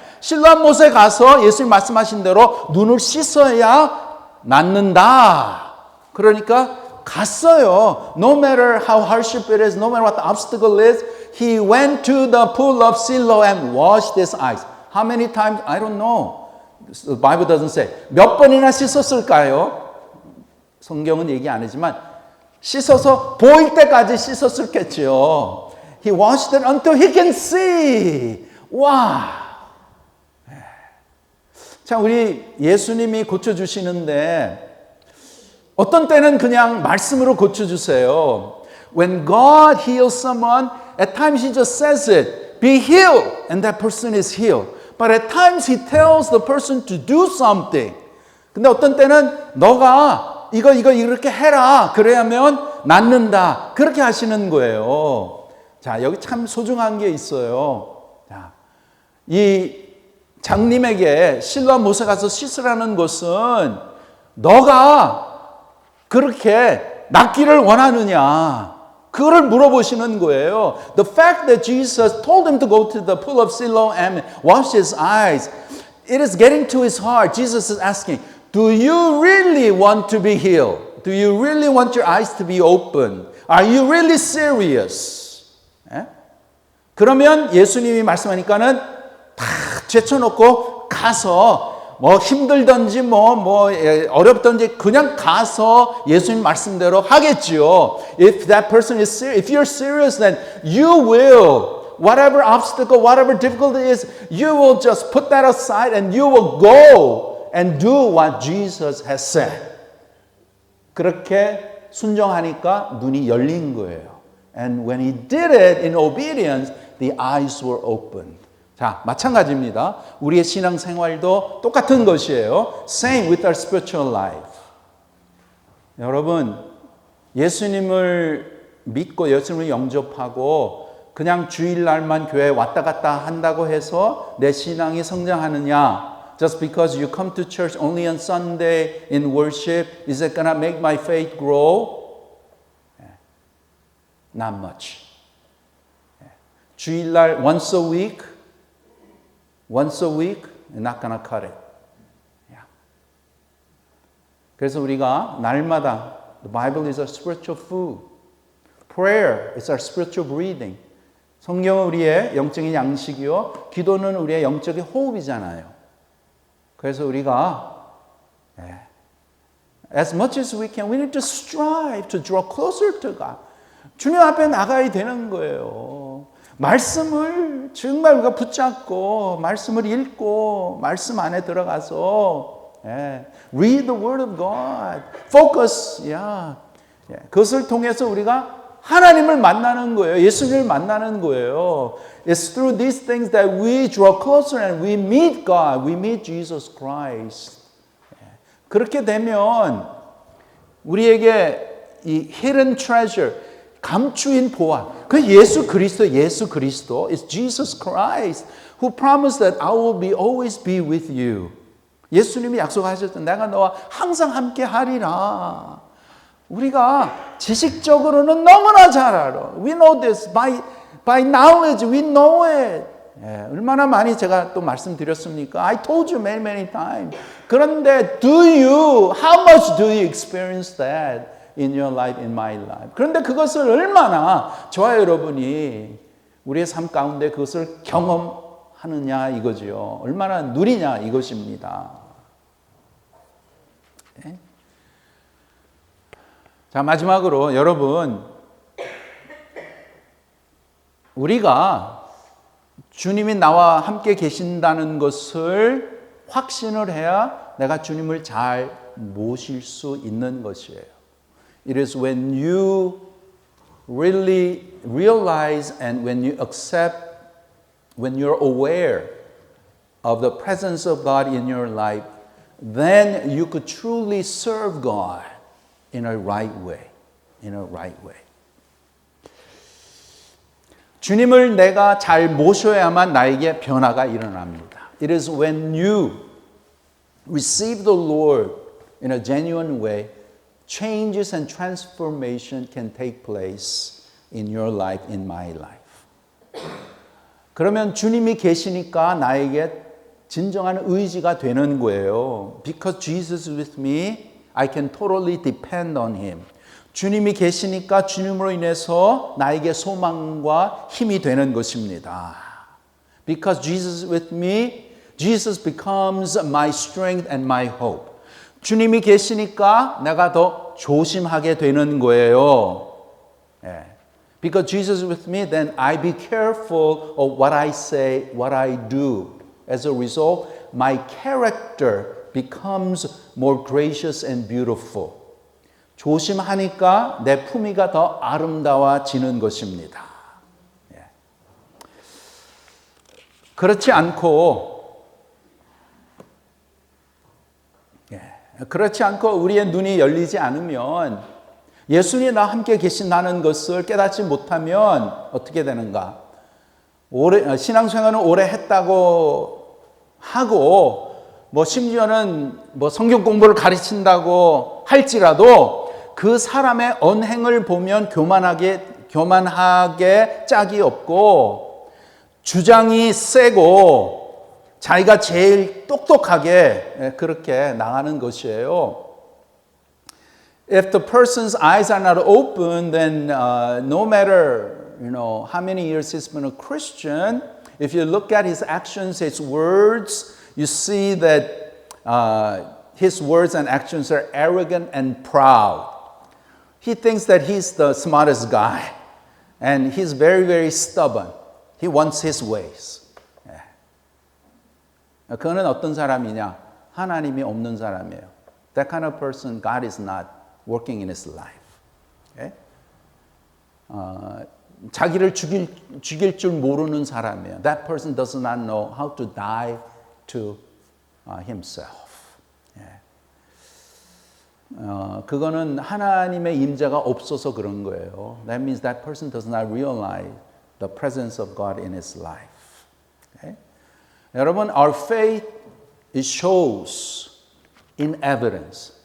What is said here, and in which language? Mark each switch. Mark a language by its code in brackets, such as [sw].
[ko] 실로암 못에 가서 예수님 말씀하신 대로 눈을 씻어야 낫는다. 그러니까 갔어요. [en] No matter how hardship it is, no matter what the obstacle is, he went to the pool of Siloam and washed his eyes. How many times? I don't know. The Bible doesn't say. [ko] 몇 번이나 씻었을까요? 성경은 얘기 안 하지만 씻어서 보일 때까지 씻었을겠죠. [en] He washed it until he can see. [ko] 와. 자, 우리 예수님이 고쳐주시는데 어떤 때는 그냥 말씀으로 고쳐주세요. [en] When God heals someone, at times He just says it, be healed, and that person is healed. But at times He tells the person to do something. [ko] 근데 어떤 때는 너가 이거 이렇게 해라. 그래야면 낫는다. 그렇게 하시는 거예요. 자, 여기 참 소중한 게 있어요. 자, 이 장님에게 실로암 못에 가서 씻으라는 것은 너가 그렇게 낫기를 원하느냐? 그거를 물어보시는 거예요. [en] The fact that Jesus told him to go to the pool of Siloam and wash his eyes, it is getting to his heart. Jesus is asking, do you really want to be healed? Do you really want your eyes to be open? Are you really serious? 예? [ko] 그러면 예수님이 말씀하니까는 다 제쳐놓고 가서 뭐 힘들든지 뭐 어렵든지 그냥 가서 예수님 말씀대로 하겠지요. [en] If that person is serious, if you're serious, then you will, whatever obstacle, whatever difficulty is, you will just put that aside and you will go and do what Jesus has said. [ko] 그렇게 순종하니까 눈이 열린 거예요. [en] And when he did it in obedience, the eyes were opened. [ko] 자, 마찬가지입니다. 우리의 신앙생활도 똑같은 것이에요. [en] Same with our spiritual life. [ko] 여러분, 예수님을 믿고 예수님을 영접하고 그냥 주일날만 교회에 왔다 갔다 한다고 해서 내 신앙이 성장하느냐? [en] Just because you come to church only on Sunday in worship, is it gonna make my faith grow? Not much. 주일날 once a week, not gonna cut it. [ko] 그래서 우리가 날마다 [en] the Bible is our spiritual food. Prayer is our spiritual breathing. [ko] 성경은 우리의 영적인 양식이요, 기도는 우리의 영적인 호흡이잖아요. 그래서 우리가 [en] as much as we can, we need to strive to draw closer to God. [ko] 주님 앞에 나가야 되는 거예요. 말씀을 정말 우리가 붙잡고 말씀을 읽고 말씀 안에 들어가서 [en] read the word of God. Focus. [ko] 그것을 통해서 우리가 하나님을 만나는 거예요. 예수님을 만나는 거예요. [en] It's through these things that we draw closer and we meet God. We meet Jesus Christ. [ko] 그렇게 되면 우리에게 이 [en] hidden treasure, [ko] 감추인 보화, 그 예수 그리스도 [en] is Jesus Christ who promised that I will always be with you. [ko] 예수님이 약속하셨던 내가 너와 항상 함께 하리라. 우리가 지식적으로는 너무나 잘 알아. [en] We know this by knowledge. We know it. [ko] 얼마나 많이 제가 또 말씀드렸습니까? [en] I told you many times. 그런데 how much do you experience that in your life, in my life? [ko] 그런데 그것을 얼마나 저와 여러분이 우리의 삶 가운데 그것을 경험하느냐 이거지요. 얼마나 누리냐 이것입니다. 자, 마지막으로 여러분, 우리가 주님이 나와 함께 계신다는 것을 확신을 해야 내가 주님을 잘 모실 수 있는 것이에요. [en] It is when you really realize and when you accept, when you're aware of the presence of God in your life, then you could truly serve God in a right way. In a right way. [ko] 주님을 내가 잘 모셔야만 나에게 변화가 일어납니다. [en] It is when you receive the Lord in a genuine way, changes and transformation can take place in your life, in my life. [ko] 그러면 주님이 계시니까 나에게 진정한 의지가 되는 거예요. [en] Because Jesus is with me, I can totally depend on Him. [ko] 주님이 계시니까 주님으로 인해서 나에게 소망과 힘이 되는 것입니다. [en] Because Jesus is with me, Jesus becomes my strength and my hope. [ko] 주님이 계시니까 내가 더 조심하게 되는 거예요. [en] Because Jesus is with me, then I be careful of what I say, what I do. As a result, my character becomes more gracious and beautiful. [ko] 조심하니까 내 품위가 더 아름다워지는 것입니다. 그렇지 않고 우리의 눈이 열리지 않으면 예수님이 나와 함께 계신다는 것을 깨닫지 못하면 어떻게 되는가? 신앙생활은 오래 했다고 하고 심지어는 성경 공부를 가르친다고 할지라도 그 사람의 언행을 보면 교만하게 짝이 없고 주장이 세고 자기가 제일 똑똑하게 그렇게 나가는 것이에요. [en] If the person's eyes are not open, then no matter how many years he's been a Christian, if you look at his actions, his words, you see that his words and actions are arrogant and proud. He thinks that he's the smartest guy, and he's very, very stubborn. He wants his ways. [ko] 그는 어떤 사람이냐? 하나님이 없는 사람이에요. [en] That kind of person, God is not working in his life. [ko] 자기를 죽일 줄 모르는 사람이에요. [en] That person does not know how to die to himself. [ko] 그거는 하나님의 임재가 없어서 그런 거예요. [en] That means that person does not realize the presence of God in his life. Okay? 여러분, our faith it shows in evidence.